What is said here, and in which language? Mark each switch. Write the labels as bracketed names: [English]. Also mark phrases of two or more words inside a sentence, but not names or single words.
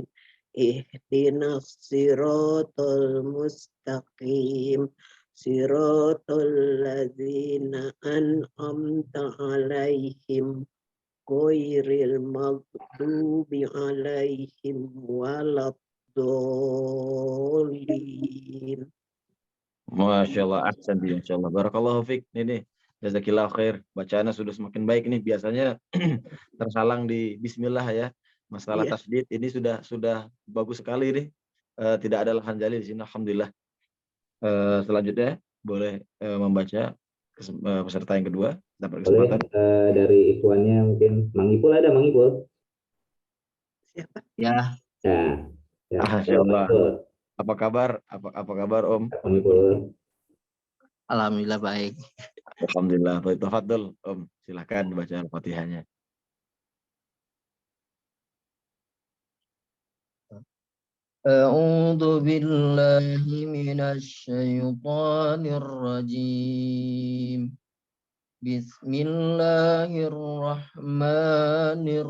[Arabic] اهدنا الصراط المستقيم. صراط الذين أنعمت عليهم غير المغضوب عليهم ولا الضالين. ما شاء الله، أحسن بي، إن شاء الله. بارك الله فيك. Ini جزاك الله خير. [Indonesian] Bacaannya sudah semakin baik nih. Biasanya tersalang di Bismillah ya. Masalah tasdid ini sudah bagus sekali nih. Tidak ada lahan jali di sini. Alhamdulillah. Selanjutnya boleh membaca peserta yang kedua. Dapat kesempatan. Boleh, dari ikhwannya mungkin Mang Ipul ada, Mang Ipul? Siapa? Ya. Ya. [Arabic] ما شاء الله. [Indonesian] Apa kabar? Apa kabar Om? Mang Ipul. Alhamdulillah baik. Alhamdulillah. Baik, tafadhol Om. Silakan baca Al-Fatihahnya. [Arabic] أعوذ بالله من الشيطان الرجيم بسم الله الرحمن